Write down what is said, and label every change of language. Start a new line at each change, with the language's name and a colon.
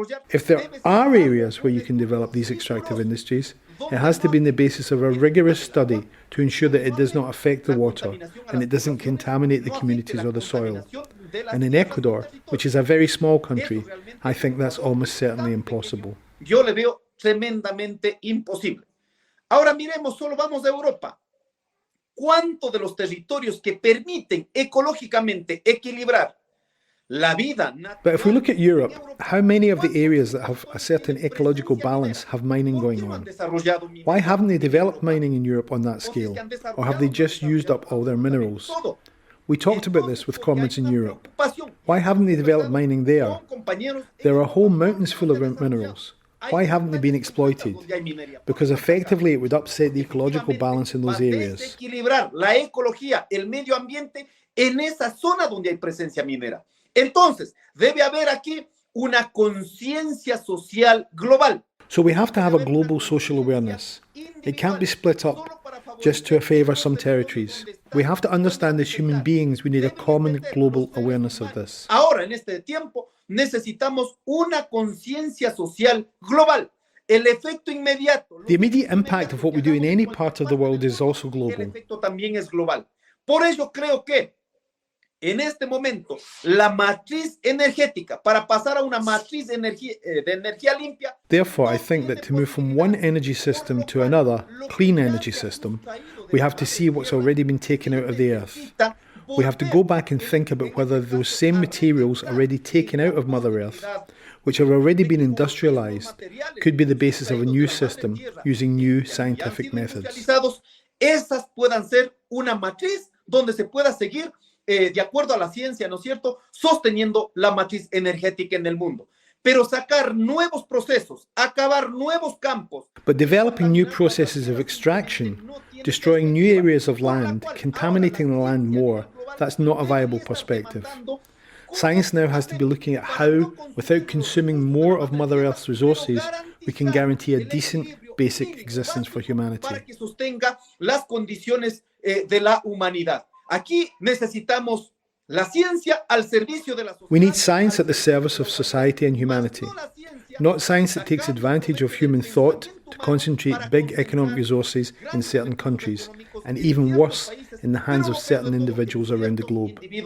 English: If there are areas where you can develop these extractive industries, it has to be on the basis of a rigorous study to ensure that it does not affect the water and it doesn't contaminate the communities or the soil. And in Ecuador, which is a very small country, I think that's almost certainly impossible.
Spanish: Yo le veo tremendamente imposible. Ahora miremos, solo vamos a Europa. ¿Cuánto de los territorios que permiten ecológicamente equilibrar la vida natural?
English: But if we look at Europe, how many of the areas that have a certain ecological balance have mining going on? Why haven't they developed mining in Europe on that scale? Or have they just used up all their minerals? We talked about this with comrades in Europe. Why haven't they developed mining there? There are whole mountains full of minerals. Why haven't they been exploited? Because effectively it would upset the ecological balance in those areas.
Spanish: Desequilibrar la ecología, el medio ambiente en esa zona donde hay presencia minera. Entonces, debe haber aquí una conciencia social global.
English: So we have to have a global social awareness. It can't be split up just to favour some territories. We have to understand as human beings we need a common global awareness of this.
Spanish: Ahora, en este tiempo, necesitamos una conciencia social global. El efecto inmediato.
English: The immediate impact of what we do in any part of the world is also global.
Spanish: El efecto también es global. Por ello creo que en este momento la matriz energética para pasar a una matriz de energía limpia.
English: Therefore, I think that to move from one energy system to another, clean energy system, we have to see what's already been taken out of the earth. We have to go back and think about whether those same materials already taken out of Mother Earth, which have already been industrialized, could be the basis of a new system using new scientific methods.
Spanish: Esas puedan ser una matriz donde se pueda seguir de acuerdo a la ciencia, ¿no es cierto?, sosteniendo la matriz energética en el mundo. Pero sacar nuevos procesos, acabar nuevos campos.
English: But developing new processes of extraction, destroying new areas of land, contaminating the land more, that's not a viable perspective. Science now has to be looking at how, without consuming more of Mother Earth's resources, we can guarantee a decent, basic existence for humanity.
Spanish: Para que sostenga las condiciones de la humanidad. Aquí necesitamos la ciencia al servicio de la sociedad.
English: We need science at the service of society and humanity, not science that takes advantage of human thought to concentrate big economic resources in certain countries, and even worse, in the hands of certain individuals around the globe.